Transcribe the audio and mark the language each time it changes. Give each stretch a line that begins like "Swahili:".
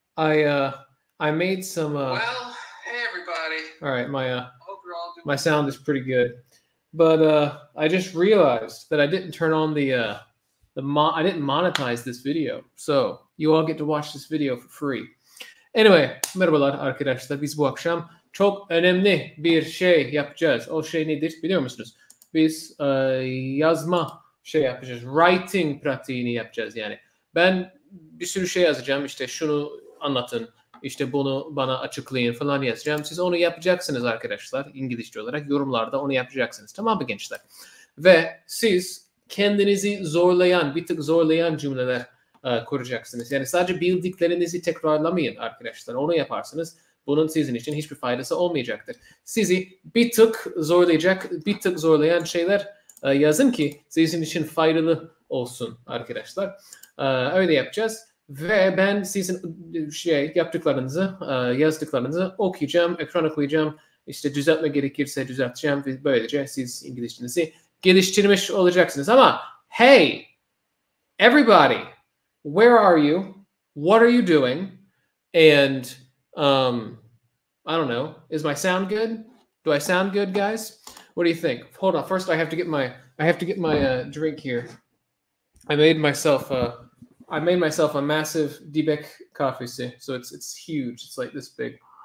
English: I made some Well, hey everybody. All right, I hope you're all doing my sound is pretty good. But I just realized that I didn't turn on I didn't monetize this video. So, you all get to watch this video for free.
Turkish: Anyway, merhabalar arkadaşlar. Biz bu akşam çok önemli bir şey yapacağız. O şey nedir biliyor musunuz? Biz yazma yapacağız. Writing pratiğini yapacağız yani. Ben bir sürü şey yazacağım. İşte şunu anlatın. İşte bunu bana açıklayın falan yazacağım. Siz onu yapacaksınız arkadaşlar. İngilizce olarak yorumlarda onu yapacaksınız. Tamam mı gençler? Ve siz kendinizi bir tık zorlayan cümleler kuracaksınız. Yani sadece bildiklerinizi tekrarlamayın arkadaşlar. Onu yaparsınız. Bunun sizin için hiçbir faydası olmayacaktır. Sizi bir tık zorlayan şeyler yazın ki sizin için faydalı olsun arkadaşlar. Öyle yapacağız. Ve ben sizin yaptıklarınızı, yazdıklarınızı okuyacağım, ekrana koyacağım. İşte düzeltme gerekirse düzelteceğim. Ve böylece siz İngilizcenizi geliştirmiş olacaksınız.
English: Ama hey, everybody, where are you? What are you doing? And I don't know. Is my sound good? Do I sound good, guys? What do you think? Hold on. First, I have to get my drink here. I made myself a massive Dibek coffee, so it's huge. It's like this big.